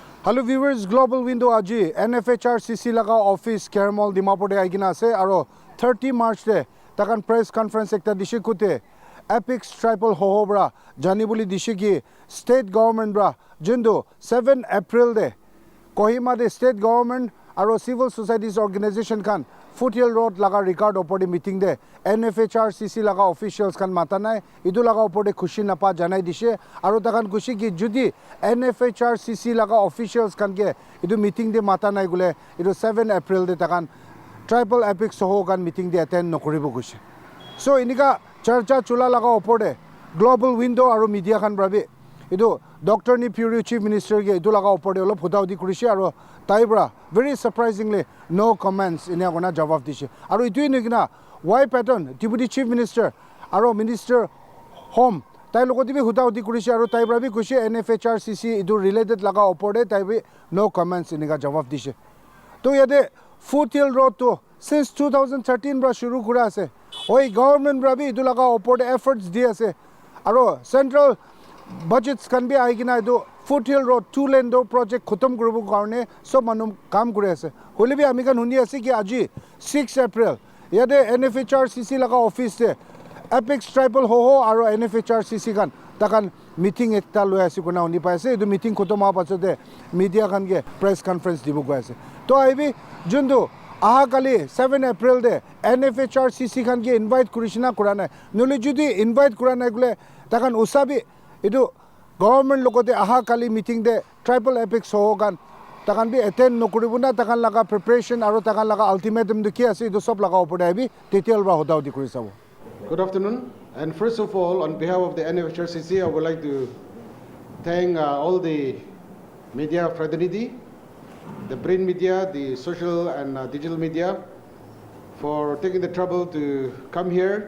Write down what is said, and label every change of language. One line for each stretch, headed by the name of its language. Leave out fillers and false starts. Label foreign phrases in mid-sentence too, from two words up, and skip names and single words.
Naga Pidgin: Hello viewers, Global Window aji Nfhrcc laga office Kermol Dimapur de aigina ase aro 30 March de takan
English: press conference
Naga Pidgin: ekta dishi kute Apex Tribal Hohobra janibuli dishi ki
English: state government
Naga Pidgin: bra jindu 7 April de Kohima de state government aro
English: civil societies organization
Naga Pidgin: kan Foothill Road laga record opor meeting de Nfhrcc laga officials kan mata nai idu laga opor de khushi napa janai dishe aro takan khushi ki judi Nfhrcc laga officials kan ke idu meeting de mata nai gule idu 7 April de takan tribal epic soho kan meeting de attend nokoribo khushi so inika charcha chula laga opor de global window aro media kan brabi idu Dr. Nfhrcc
English: Chief Minister
Naga Pidgin: ge idu laga opor de olop hudaudi kurishi aro taibra
English: very surprisingly no comments
Naga Pidgin: in agona jawab dishe aro itu nikina
English: why pattern Deputy Chief Minister
Naga Pidgin: aro
English: Minister Home
Naga Pidgin: tai logoti bi hudaudi kurishi aro taibra bi kushi Nfhrcc idu related laga opor de taibi
English: no comments
Naga Pidgin: inika jawab dishe to yade Foothill Road to since 2013 bra shuru kura ase oi government bra bi idu laga opor de efforts di ase aro
English: central budgets can be
Naga Pidgin: aigina do Foothill Road 2-lane do project khatam koribo karone sob manu kam kori ase hole bi ami kan huni ase ki aji 6 April yade Nfhrcc laga office de Apex Tribal Hoho aro Nfhrcc kan takan meeting ekta loi ase kona huni paise edu meeting khatam ha pasode media kan ge
English: press conference
Naga Pidgin: dibo go ase to aibi jundu aha kali 7 April de Nfhrcc kan ge invite kurishina kurana nole judi invite kurana gule takan usabi idu government lokote aha kali meeting de tribal epic sohogan takan bi attend nokuribuna takan laga preparation aro takan laga ultimatum dikhi ase idu sob laga opor bi detail ba hodaudi kuri sabo.
English: Good afternoon, and first of all, on behalf of the Nfhrcc, I would like to thank all the media fraternity, the print media, the social and digital media, for taking the trouble to come here.